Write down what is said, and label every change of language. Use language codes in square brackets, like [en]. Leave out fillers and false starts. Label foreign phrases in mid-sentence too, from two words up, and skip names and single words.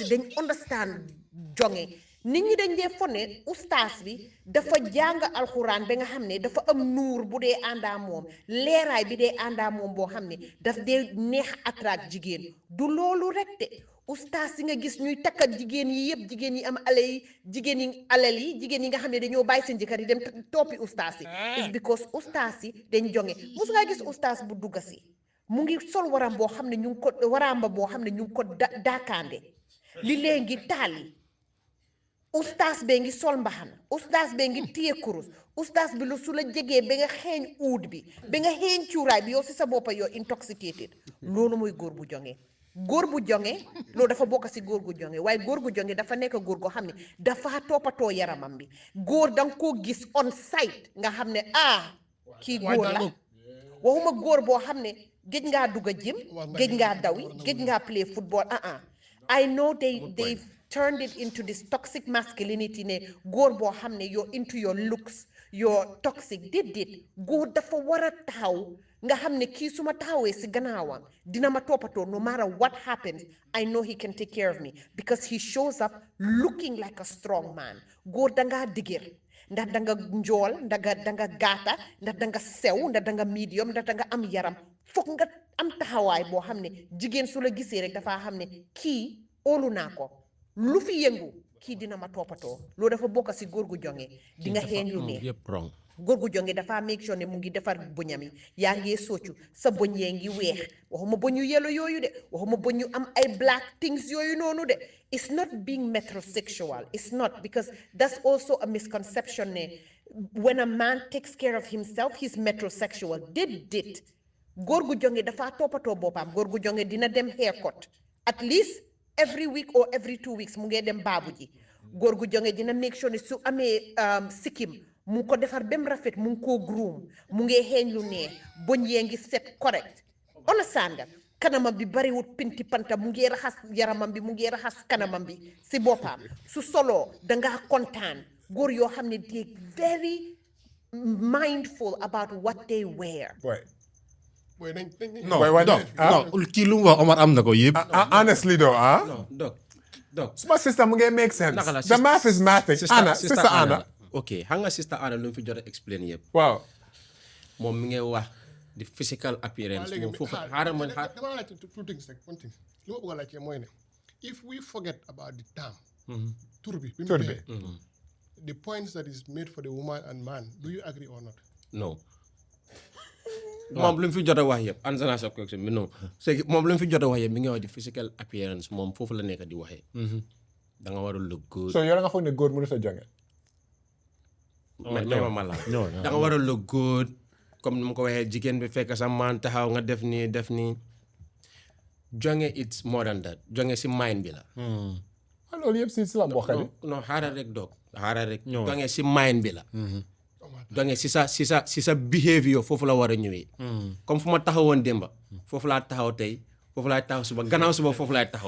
[wo] dañ understand jonge nit ñi dañ dee fone ustaas bi dafa jàng alxuraan ba nga xam ne dafa am nuur bu dee àndaa moom leeraay bi dee àndaa moom boo xam ne daf dee neex attract jigéen du loolu rek de ustaas yi nga gis ñuy takkat jigéen yi yëpp jigéen yi am jigéen yi alal yi jigéen yi nga xam ne dañoo bàyyi seen jëkkër yi dem toppi ustaas yi [en] is because [wo] ustaas yi dañ jonge mus ngaa gis ustaas bu dugga si mu ngi sol waram boo xam ne ñu ngi ko waramba boo xam ne ñu ngi ko daakaande li léegi taali ustaas bee ngi sol mbaxana ustaas bee ngi téye kurus ustaas bi lu su la jegee ba nga xeeñ uud bi ba nga xeeñ cuuraay bi yow si sa boppa yow intoxicated loolu mooy góor bu jonge góor bu jonge loolu dafa bokk si góor gu jonge waaye góor gu jonge dafa nekk góor goo xam ne dafa toppatoo yaramam bi góor danga koo gis [en] on site [wo] nga xam ne kii góor la waxuma góor boo xam ne géej ngaa dugg a gym géej ngaa dawi géej [en] ngaa play football I know they've turned it into this toxic masculinity [wo] ne góor boo xam ne [en] you're into your looks you're toxic [wo] déedéet góor dafa war a taxaw nga xam ne kii su ma taxawee si gannaawam dina ma toppatoo [en] no matter what happens I know he can take care of me because he shows up looking like a strong man [wo] góor dangaa digér ndax danga njool danga gaata ndax danga sew ndax danga medium ndax danga am yaram foog nga am taxawaay boo xam ne jigéen su la gisee rek dafaa xam ne kii óolu naa ko lu fi yëngu kii dina ma toppatoo loolu dafa bokk si góor gu jonge di nga xeeñ lu ne góor gu jonge dafa [en] make sure [wo] ne mu ngi defar bëñam yi yaa ngee soccu sa bëñ yee ngi weex waxuma bëñ yu yellow yooyu de waxuma bëñ yu am ay [en] black things [wo] yooyu noonu de [en] it's not being metrosexual it's not because that's also a misconception [wo] ne [en] when a man takes care of himself he's metrosexual [wo] déedéet góor gu jonge dafa toppatoo boppam góor gu jonge dina dem haircut [en] at least every week or every 2 weeks [wo] mu ngee dem baabu ji góor gu jonge dina [en] make sure [wo] ne su amee sikkim mu ko defar bem rafet mu ngi koo groom mu ngi xeeñ lu neex boñ yee ngi set [en] correct understand [wo] nga kanamam bi bariwut pinti panta mu ngi raxas yaramam bi mu ngi raxas kanamam bi si boppam su solo dangaa kontaan góor yoo xam ne [en] they very mindful about what they wear. Boy, [wo] non non kii lu mu wax Omar am na ko yëpp. [en] Honestly though, Doc. [wo] Suma sister mu ngi [en] make sense. [wo] Naka la [en] The math is mathing. Sister Anna. [wo] ok xam nga sister Anna lu mu fi jot a explain yëpp. Waaw. moom mi ngi wax [en] the physical appearance. [wo] moom foofu xaaral ma [en] dama like two things like one thing [wo] li ma bëgg a laajte mooy ne [en] if we forget about the term [wo] tur bi [en] the points that is made for the woman and man do you agree or not? No. [wo] moom lu mu fi jot a wax yëpp answer naa sa question bi [fr] non c'est [wo] moom lu mu fi jot a wax yëpp mi ngi wax di [en] physical appearance [wo] moom foofu la nekk di waxee. da nga war a [en] look good. [wo] So yow nga foog ne góor mënut a jonge. da nga war a [en] look good [wo] comme ni ma ko waxee jigéen bi fekk sa maan taxaw nga def nii jonge [en] it's more than that [wo] jonge si mind bi la. loolu yëpp si la mbokk bi. non xaaral rek doog xaaral rek. jonge si mind bi la. donc si sa behavior foofu la war a ñëwee. comme fu ma taxawoon démba foofu laa taxaw tey foofu laay taxaw suba gannaaw suba foofu laay taxaw.